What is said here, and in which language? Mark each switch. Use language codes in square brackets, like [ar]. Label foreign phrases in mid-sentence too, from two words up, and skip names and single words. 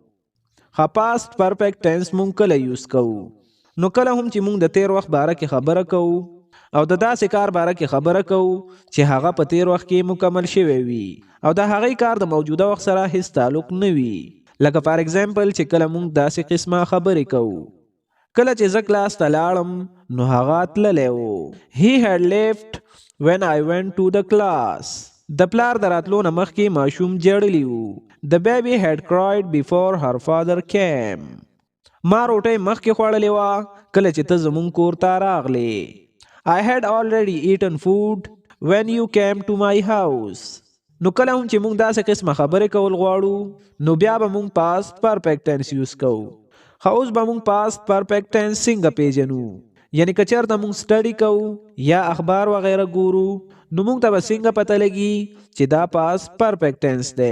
[ps] خو [en] past perfect tense [ps] مونږ کله یوز کوو؟ نو کله هم چې مونږ د تیر وخت باره کې خبره کوو او د داسې کار باره کې خبره کوو چې هغه په تیر وخت کې مکمل شوی وي او د هغې کار د موجوده وخت سره هیڅ تعلق نه وي. لکه [en] for example [ps] چې کله مونږ داسې قسمه خبرې کوو، کله چې زه کلاس ته لاړم نو هغه تللی و. [en] He had left when I went to the class. [ps] د پلار د راتلو نه مخکې ماشوم جړلی و. [en] The baby had cried before her father came. [ps] ما روټۍ مخکې خوړلې وه کله چې ته زمونږ کور ته راغلې. [en] I had already eaten food when you came to my house. [ps] نو کله هم چې مونږ داسې قسمه خبرې کول غواړو نو بیا به مونږ [en] past perfect tense [ps] یوز کوو. خو اوس به مونږ [en] past perfect tense [ps] څنګه پیژنو؟ یعنی که چېرته مونږ سټډي کوو یا اخبار وغیره ګورو نو مونږ ته به څنګه پته لګي چې دا [en] past perfect tense [ps] دی؟